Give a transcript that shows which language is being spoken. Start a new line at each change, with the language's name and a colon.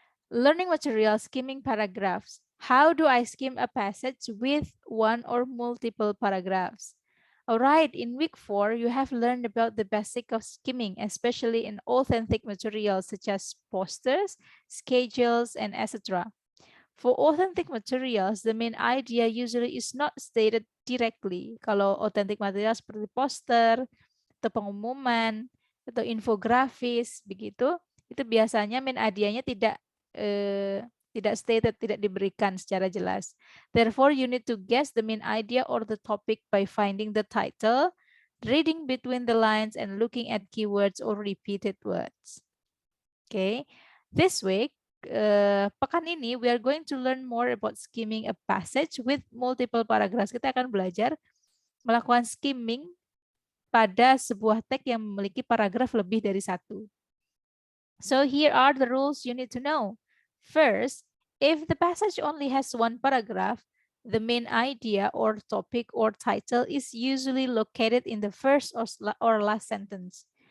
English: Learning material, skimming paragraphs. How do I skim a passage with one or multiple paragraphs? Alright, in week 4, you have learned about the basic of skimming, especially in authentic materials such as posters, schedules, and etc. For authentic materials, the main idea usually is not stated directly.
Indonesian: Kalau authentic material seperti poster, atau pengumuman, atau infografis, begitu, itu biasanya main idenya tidak stated, tidak diberikan secara jelas.
English: Therefore, you need to guess the main idea or the topic by finding the title, reading between the lines, and looking at keywords or repeated words. Okay, this week,
Indonesian: pekan ini
English: we are going to learn more about skimming a passage with multiple paragraphs.
Indonesian: Kita akan belajar melakukan skimming pada sebuah teks yang memiliki paragraf lebih dari satu.
English: So here are the rules you need to know. First, if the passage only has one paragraph, the main idea or topic or title is usually located in the first or last sentence.